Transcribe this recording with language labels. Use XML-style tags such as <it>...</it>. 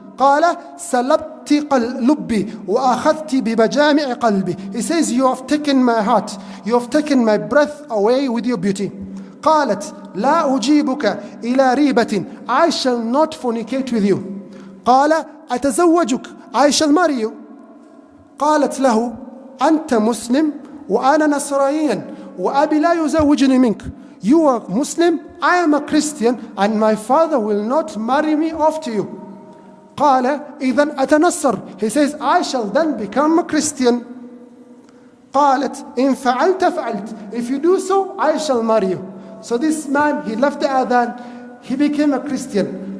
<ar>قال سلبت لبي وأخذت بمجامع قلبي.</ar> <en>He says, you have taken my heart, you have taken my breath away with your beauty.</en> <ar>قالت لا أجيبك إلى ريبة.</ar> <en>I shall not fornicate with you.</en> <ar>قال أتزوجك.</ar> <en>I shall marry you.</en> <ar>قالت له أنت مسلم وأنا نصرانيا وأبي لا يزوجني منك.</ar> <en>You are Muslim, I am a Christian, and my father will not marry me off to you.</en> <ar>قال إذن أتنصر.</ar> <en>He says, I shall then become a Christian.</en> <ar>قالت إن فعلت فعلت.</ar> <en>If you do so, I shall marry you. So this man, he left the adhan, he became a Christian.</en>